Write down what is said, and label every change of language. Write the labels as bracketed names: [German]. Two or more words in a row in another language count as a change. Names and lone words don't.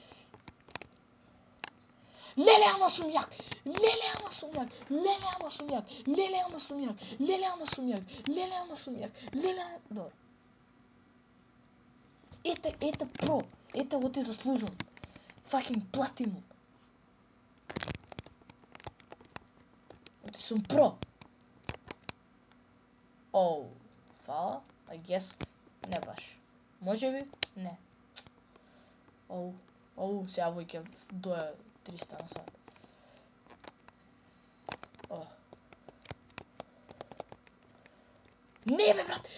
[Macedonian] Леле, ама сум јак! Добро. Ете про. Ете го ти заслужувам. [English] Fucking platinum. [Macedonian] Јebote, сум про. Оу, фала, [English] I guess, [Macedonian] не баш. Може би? Не. Оу, сега војке доја 300 на сат. Не бе, брат!